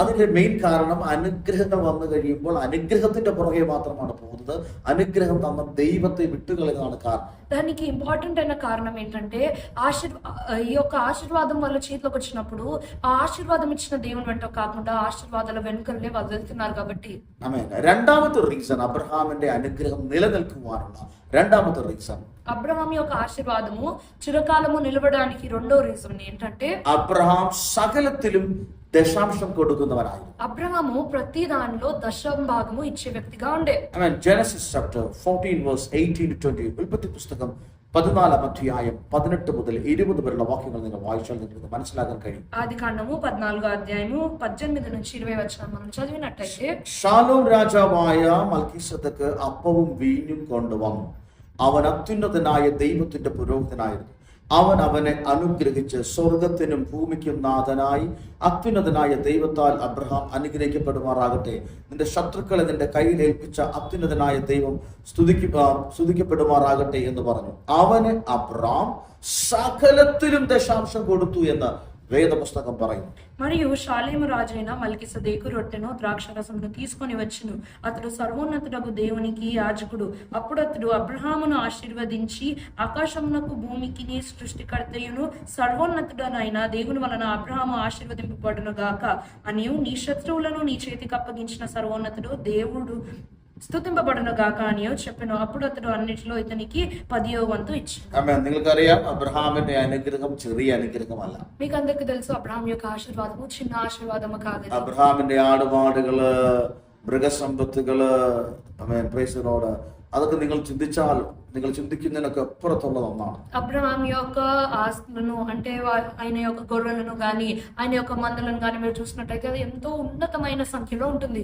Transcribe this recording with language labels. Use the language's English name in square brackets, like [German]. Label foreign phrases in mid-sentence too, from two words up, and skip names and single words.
[Malayalam] അതിന്റെ മെയിൻ കാരണം അനുഗ്രഹങ്ങൾ വന്നു കഴിയുമ്പോൾ അനുഗ്രഹത്തിന്റെ പുറകെ മാത്രമാണ് പോകുന്നത്. അനുഗ്രഹം തന്ന ദൈവത്തെ വിട്ടുകളയുന്നതാണ് കാരണം. [Telugu] దానికి ఇంపార్టెంట్ అయిన కారణం ఏంటంటే ఈ యొక్క ఆశీర్వాదం వాళ్ళ చేతిలోకి వచ్చినప్పుడు ఆ ఆశీర్వాదం ఇచ్చిన దేవుని వెంట కాకుండా ఆశీర్వాదాల వెనుకలే వాళ్ళు వెళ్తున్నారు కాబట్టి. [Malayalam] രണ്ടാമത്തെ റീസൺ അബ്രഹാമിന്റെ അനുഗ്രഹം നിലനിൽക്കുവാനുള്ള രണ്ടാമത്തെ റീസൺ, [Telugu] అబ్రహాం యొక్క ఆశీర్వాదము చిరకాలము నిలవడానికి రెండో రీజన్ ఏంటంటే [Malayalam] അബ്രഹാം സകലത്തിലും ദശാംശം കൊടുക്കുന്നവനായിരുന്നു. [Telugu] అబ్రహాము ప్రతి దానిలో దశంభాగము ఇచ్చే వ్యక్తిగా ఉండే. [English] Genesis chapter 14 verse 18 to 20, [Malayalam] ഉൽപ്പത്തി പുസ്തകം 14 അധ്യായം 18 മുതൽ 20 വരെയുള്ള വാക്യങ്ങൾ നിങ്ങൾ വായിച്ചാൽ നിങ്ങൾക്ക് മനസ്സിലാക്കാൻ കഴിയും. [Telugu] ఆదికాండము 14 అధ్యాయము 18 నుంచి 20 వచనం మనం చదివినట్టయితే, [Malayalam] ഷാലോം രാജാവായ മൽക്കീസെദെക്ക് അപ്പവും വീഞ്ഞും കൊണ്ടുവന്നു. അവൻ അത്യുന്നതനായ ദൈവത്തിന്റെ പുരോഹിതനായിരുന്നു. അവൻ അവനെ അനുഗ്രഹിച്ച് സ്വർഗത്തിനും ഭൂമിക്കും നാഥനായി അത്യുന്നതനായ ദൈവത്താൽ അബ്രഹാം അനുഗ്രഹിക്കപ്പെടുമാറാകട്ടെ. നിന്റെ ശത്രുക്കളെ നിന്റെ കയ്യിൽ ഏൽപ്പിച്ച അത്യുന്നതനായ ദൈവം സ്തുതിക്കപ്പെടുമാറാകട്ടെ എന്ന് പറഞ്ഞു. അവന് അബ്രഹാം സകലത്തിലും ദശാംശം കൊടുത്തു എന്ന് వేదపుస్తకం പറയുന്നു. [Telugu] మరియు షాలేము రాజైన మల్కీసెదెకు రొట్టెను ద్రాక్షరసమును తీసుకొని వచ్చును. అతడు సర్వోన్నతుడగు దేవునికి యాజకుడు. అప్పుడు అతడు అబ్రహామును ఆశీర్వదించి, ఆకాశమునకు భూమికి సృష్టికర్తయును సర్వోన్నతుడనైన దేవుని వలన అబ్రహాము ఆశీర్వదింపబడును గాక అనియు, నీ శత్రువులను నీ చేతికి అప్పగించిన సర్వోన్నతుడు దేవుడు സ്തുതിമ്പപ്പെടുന്നു గాక అనియో చెప్పెను. అప్పుడు అతడు అన్నిటిలో ఇతనికి 10వ వంతు ఇచ్చాడు. [Malayalam] നിങ്ങൾക്കറിയാം, അബ്രഹാമിന്റെ അനുഗ്രഹം ചെറിയ അനുഗ്രഹമല്ല. [Telugu] మీకు అందరికీ తెలుసు, అబ్రహాం యొక్క ఆశీర్వాదము చిన్న ఆశీర్వాదము కాదు. [Malayalam] അബ്രഹാമിന്റെ ആടുമാടുകള്, മൃഗസമ്പത്തുകള്, പ്രൈസിനോട് അതൊക്കെ നിങ്ങൾ ചിന്തിച്ചാൽ നിങ്ങൾ ചിന്തിക്കുന്നതിനൊക്കെ അപ്പുറത്തുള്ളത് ഒന്നാണ്. [Telugu] అబ్రహాం యొక్క ఆస్తులను అంటే ఆయన యొక్క గొర్రెలను గాని ఆయన యొక్క మందలను గాని మీరు చూసినట్టయితే అది ఎంతో ఉన్నతమైన సంఖ్యలో ఉంటుంది.